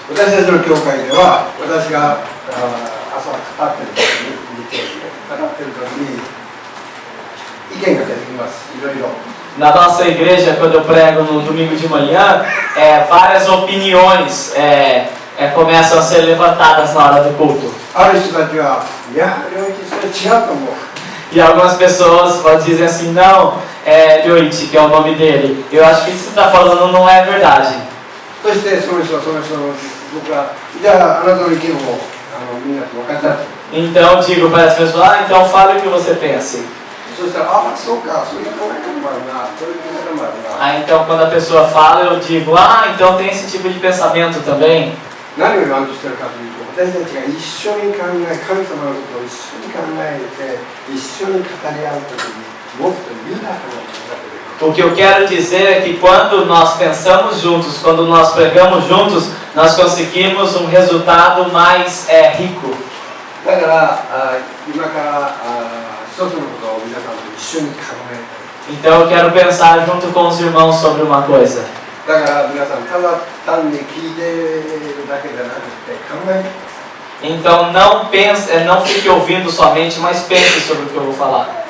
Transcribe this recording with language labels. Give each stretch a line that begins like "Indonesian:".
Japanese: 私たちの教会では私が朝語ってる時に見て語ってる時に意見が出てきます。いろいろ。
Portuguese: Na nossa igreja, quando eu prego no domingo de manhã, várias opiniões começam a ser levantadas na hora do culto.
Japanese: ある人たちは、いや、領域それ違うと思う。
Portuguese: E algumas pessoas dizem assim: não, Lyoichi, que é o nome dele, eu acho que isso que você está falando não é verdade.
Japanese: そしてその人僕は、じゃああなたの意見をみんなと分かったと。
Portuguese: Então eu digo para as pessoas: então fale o que você pensa.
Japanese: そしたら、そうか、そういう考え方もあるな、そういう見方もあるな。
Portuguese: Aí então quando a pessoa fala, eu digo: então tem esse tipo de pensamento também.
Japanese: 何を言わんとしてるかというと、私たちが一緒に考え、神様のことを一緒に考えて、一緒に語り合うときに、もっと豊かなことが出てくる。
Portuguese: O que eu quero dizer é que quando nós pensamos juntos, quando nós pregamos juntos, nós conseguimos um resultado mais rico.
Japanese: だから今から一つのことを皆さんと一緒に考えたい。
Portuguese: Então eu quero pensar junto com os irmãos sobre uma coisa.
Japanese: だから皆さんただ単に聞いているだけじゃなくて考えて。
Portuguese: Então não fique ouvindo somente, mas pense sobre o que eu vou falar.